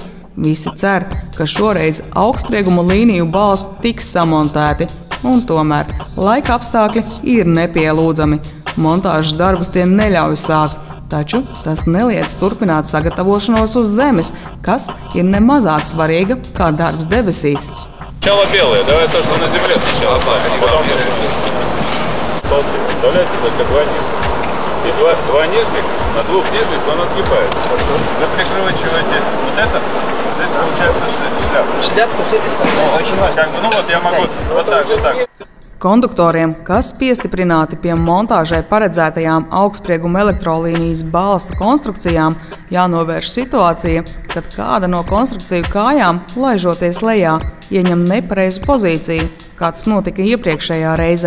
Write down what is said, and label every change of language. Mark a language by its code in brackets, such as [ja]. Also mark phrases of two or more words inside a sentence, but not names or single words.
[lv] Visi cer, ka šoreiz augstsprieguma līniju balsti tiks samontēti, un tomēr laika apstākļi ir nepielūdzami. Montāžas darbus tie neļauj sākt, taču tas neliedz turpināt sagatavošanos uz zemes, kas ir nemazāk svarīga kā darbs debesīs. [ru] Сначала белые, давай то, что на земле сначала ставим, а потом столбик. Вставляйте только 2 нижних. И 2 нижних, на 2 нижних он отгибается. Вы прикручиваете вот это, здесь получается шляпа. Шляпку с этой стороны очень важно. Ну вот я могу вот так, вот так. [lv] Konduktoriem, kas piestiprināti pie montāžai paredzētajām augstsprieguma elektrolīnijas balstu konstrukcijām, jānovērš situācija, kad kāda no konstrukciju kājām, laižoties lejā, ieņem nepareizu pozīciju, kā tas notika iepriekšējā reizē.